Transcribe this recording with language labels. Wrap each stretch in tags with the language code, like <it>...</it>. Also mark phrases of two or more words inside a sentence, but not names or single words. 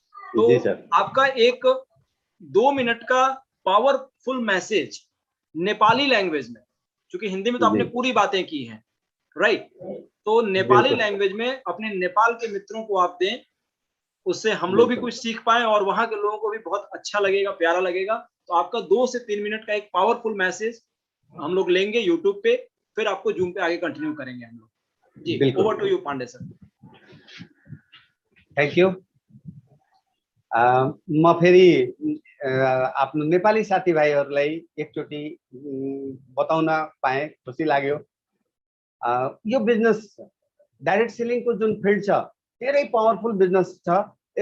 <hi>तो आपका एक 2 मिनट का</hi> <en>powerful message Nepali language</en> <hi>में, क्योंकि हिंदी में तो आपने पूरी बातें की हैं, राइट, तो</hi> <en>Nepali language</en> <hi>में अपने नेपाल के मित्रों को आप दें, उससे हम लोग भी कुछ सीख पाए और वहां के लोगों को भी बहुत अच्छा लगेगा, प्यारा लगेगा। तो आपका 2 से 3 मिनट का एक</hi> <en>powerful message</en> <hi>हम लोग लेंगे यूट्यूब पे, फिर आपको जूम पे आगे कंटिन्यू करेंगे हम लोग।</hi> <en>जी, over to you Pandey sir. Thank you.</en> <ne>म फेरि आफ्नो नेपाली साथीभाइहरूलाई एकचोटि बताउन पाएँ, खुसी लाग्यो। यो</ne> <en>business direct sellingको</en> <ne>जुन फिल्ड छ, धेरै</ne> <en>powerful business</en> <ne>छ।</ne>